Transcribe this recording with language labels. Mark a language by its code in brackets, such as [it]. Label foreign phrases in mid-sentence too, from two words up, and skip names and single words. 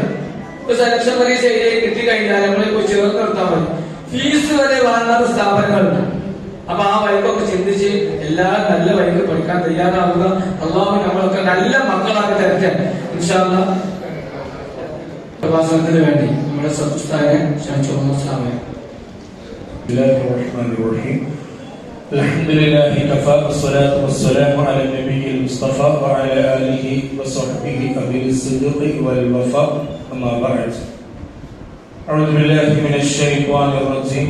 [ml] ഇപ്പൊ സെലക്ഷൻ പരീക്ഷ കിട്ടിക്കഴിഞ്ഞാൽ നമ്മളെ പോയി ചേർത്ത് നിർത്താൻ മതി. ഫീസ് വരെ വാങ്ങാത്ത സ്ഥാപനങ്ങളുണ്ട്. അപ്പൊ ആ വഴിക്കൊക്കെ ചിന്തിച്ച് എല്ലാവരും നല്ല വഴിക്ക് പഠിക്കാൻ തയ്യാറാവുക. അള്ളാഹു നമ്മളൊക്കെ നല്ല മക്കളാക്കി തരട്ടെ [ar] إن شاء الله. [ml] പ്രഭാഷണത്തിന് വേണ്ടി നമ്മുടെ സദുസ്താനെ ക്ഷണിച്ചു. [ar] الحمد لله كفى والصلاة والسلام على النبي المصطفى وعلى آله وصحبه أهل الصدق والوفاء. أما بعد، أعوذ بالله من الشيطان الرجيم.